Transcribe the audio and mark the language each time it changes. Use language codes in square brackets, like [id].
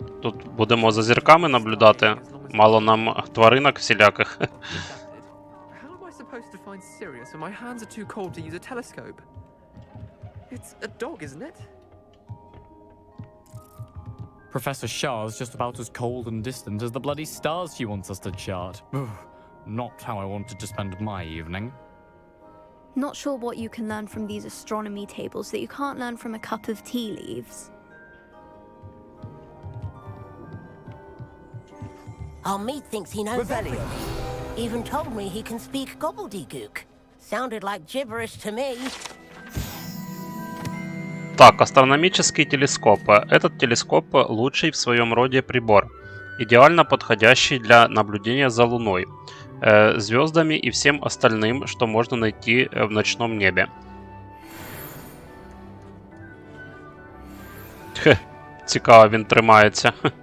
[uk] Тут будемо за зірками наблюдати. Мало нам тваринок всіляких. [en] How am I supposed to find Sirius when my hands are too cold to use a telescope? It's a dog, isn't it? Professor Shah's just about as cold and distant as the bloody stars she wants us to chart. Not how I wanted to spend my evening. Not sure what you can learn from these astronomy tables that you can't learn from a cup of tea leaves. Amit thinks he knows everything. Even told me he can speak gobbledygook. Sounded like gibberish to me. [ru] Так, астрономический телескоп. Этот телескоп лучший в своем роде прибор, идеально подходящий для наблюдения за Луной, звездами и всем остальным, что можно найти в ночном небе. [uk] Хе, цікаво, він тримається.